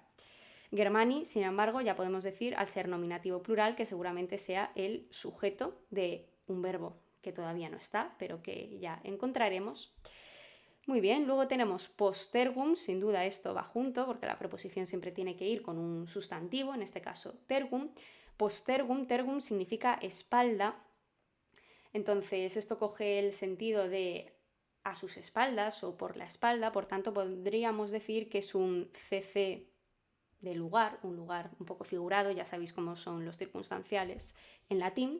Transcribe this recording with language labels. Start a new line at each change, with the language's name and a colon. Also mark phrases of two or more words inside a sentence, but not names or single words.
Spanish: Germani, sin embargo, ya podemos decir, al ser nominativo plural, que seguramente sea el sujeto de un verbo que todavía no está, pero que ya encontraremos. Muy bien, luego tenemos postergum, sin duda esto va junto, porque la preposición siempre tiene que ir con un sustantivo, en este caso tergum. Postergum, tergum significa espalda, entonces esto coge el sentido de a sus espaldas o por la espalda, por tanto podríamos decir que es un CC de lugar, un lugar un poco figurado, ya sabéis cómo son los circunstanciales en latín.